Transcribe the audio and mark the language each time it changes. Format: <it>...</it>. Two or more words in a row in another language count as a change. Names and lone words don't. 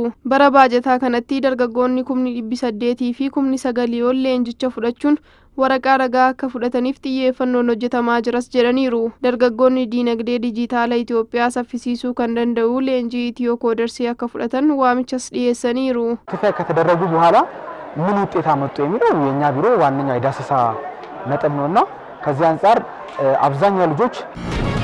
<om>Bara baajataa kanatti dargaggoonni 800 fi 900 ol leenjicha fudhachuun waraqaa ragaa akka fudhataniif xiyyeeffannoon hojjetamaa jiras jedhaniiru. Dargaggoonni diinagdee dijitaala Itoophiyaa saffisiisuu kan danda'u leenjii Itiyoo Koodersii akka fudhatan waamichas dhiyeessaniiru.</om> <am>ከተደረጉ በኋላ ምን ውጤት አመጡ የሚለው የኛ ቢሮ ዋነኛ የዳሰሳ ነጥብ ነውና ከዚህ አንፃር አብዛኛው ልጆች</am>